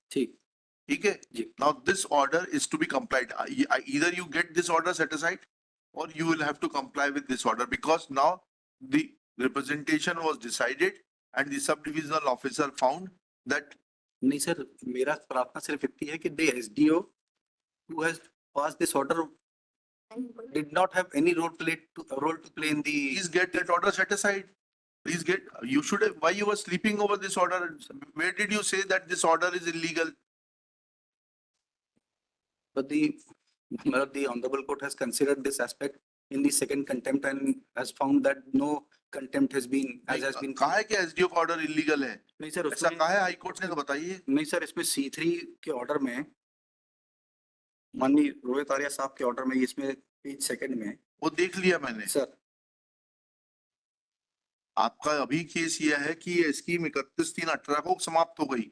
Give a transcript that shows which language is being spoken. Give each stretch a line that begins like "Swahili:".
Hindi: ठीक है जी।
English: now this order is to be complied, either you get this order set aside और you will have to comply with this order because now the representation was decided and the sub-divisional officer found that
Hindi: नहीं sir मेरा प्रार्थना सिर्फ इतनी है कि
English: the SDO who has passed this order did not have any role to play in the. Please get that order set aside. Please get, you should have, why you were sleeping over this order? Where did you say that this order is illegal? But the honorable court has considered this aspect in the second contempt and has found that no contempt has been, as has been.
Hindi: कहा है कि SDO का order illegal है? नहीं sir, ऐसा उसमें कहा है हाई कोर्ट ने, तो बताइए। नहीं सर, इसमें C3 के ऑर्डर में माननीय रोहित आर्या साहब के ऑर्डर में इसमें पेज सेकंड में वो देख लिया मैंने। सर आपका अभी केस यह है कि ये स्कीम 31/3/18 को समाप्त हो गई,